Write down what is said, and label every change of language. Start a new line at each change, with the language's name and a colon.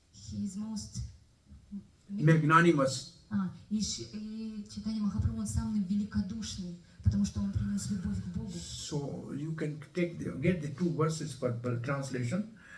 English: He is most... Magnanimous.
Russian: И Чайтанья Махапрабху, он самый великодушный, потому что он принес любовь к Богу.
English: So you can get the two verses for translation.